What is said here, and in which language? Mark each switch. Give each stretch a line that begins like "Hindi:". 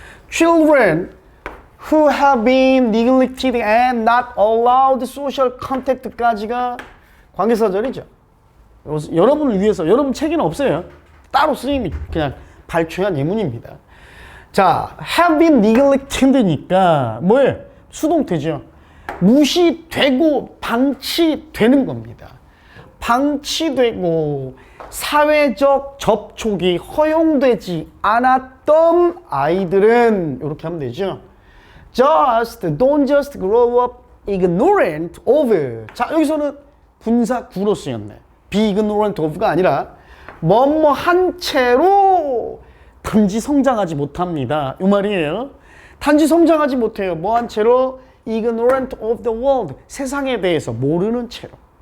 English: Children who have been neglected and not allowed social contact
Korean: 까지가 관계사절이죠. 여러분을 위해서, 여러분 책에는 없어요. 따로 선생님이 그냥 발췌한 예문입니다. 자, have been neglected니까 뭐예요? 수동태죠. 무시되고 방치되는 겁니다. 방치되고 사회적 접촉이 허용되지 않았던 아이들은 이렇게 하면 되죠.
English: Don't just grow up ignorant of.
Korean: 자, 여기서는 분사 구로 쓰였네. be ignorant of가 아니라 뭐뭐 한 채로 단지 성장하지 못합니다. 이 말이에요. 단지 성장하지 못해요. 뭐 한 채로?
English: ignorant of the world.
Korean: 세상에 대해서 모르는 채로.